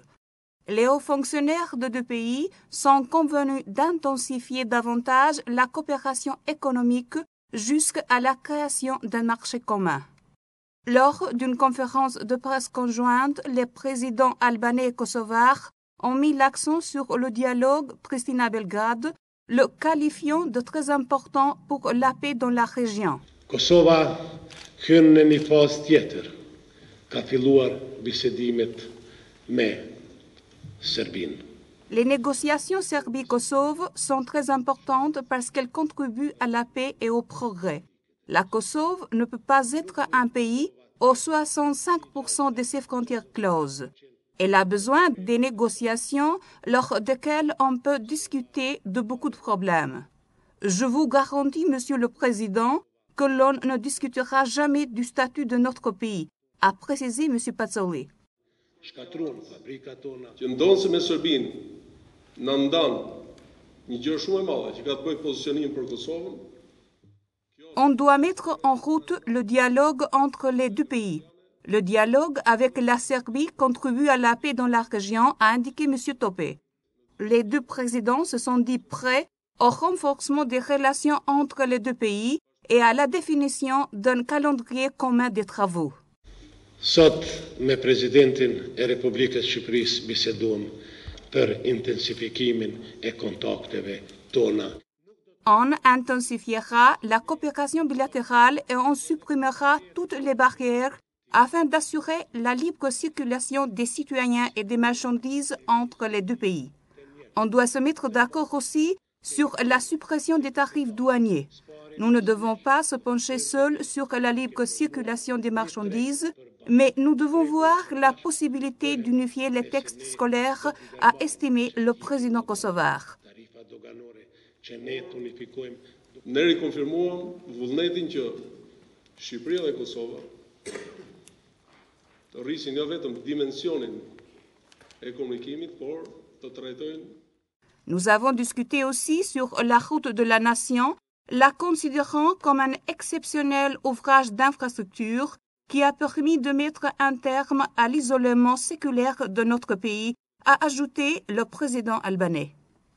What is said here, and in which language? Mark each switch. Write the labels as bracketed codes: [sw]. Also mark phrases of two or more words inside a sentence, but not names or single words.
[fr] Les hauts fonctionnaires de deux pays sont convenus d'intensifier davantage la coopération économique jusqu'à la création d'un marché commun. Lors d'une conférence de presse conjointe, les présidents albanais et kosovars ont mis l'accent sur le dialogue Pristina-Belgrade, le qualifiant de très important pour la paix dans la région. [sq] Kosova hyn në një fazë tjetër ka filluar bisedimet me Serbinë. [fr] Les négociations Serbie-Kosovo sont très importantes parce qu'elles contribuent à la paix et au progrès. La Kosovo ne peut pas être un pays aux 65% de ses frontières closes. Elle a besoin des négociations lors desquelles on peut discuter de beaucoup de problèmes. Je vous garantis, Monsieur le Président, que l'on ne discutera jamais du statut de notre pays, a précisé M. Bazzoli. [sq] Që ndonëse me Serbinë na ndan një gjë shumë e madhe që ka të bëjë pozicionimin për Kosovën. [fr] On doit mettre en route le dialogue entre les deux pays. Le dialogue avec la Serbie contribue à la paix dans la région, a indiqué M. Topé. Les deux présidents se sont dit prêts au renforcement des relations entre les deux pays et à la définition d'un calendrier commun des travaux. [sq] Sot me presidentin e Republikës Shqipërisë biseduam për intensifikimin e kontakteve tona. [fr] On intensifiera la coopération bilatérale et on supprimera toutes les barrières afin d'assurer la libre circulation des citoyens et des marchandises entre les deux pays. On doit se mettre d'accord aussi sur la suppression des tarifs douaniers. Nous ne devons pas se pencher seuls sur la libre circulation des marchandises, mais nous devons voir la possibilité d'unifier les textes scolaires, a estimé le président kosovar. [sq] Ne rikonfirmuam vullnetin që Shqipëria dhe Kosova të rrisin jo vetëm dimensionin e komunikimit, por të trajtojnë. [fr] Nous avons discuté aussi sur la route de la nation, la considérant comme un exceptionnel ouvrage d'infrastructure qui a permis de mettre un terme à l'isolement séculaire de notre pays, a ajouté le président albanais.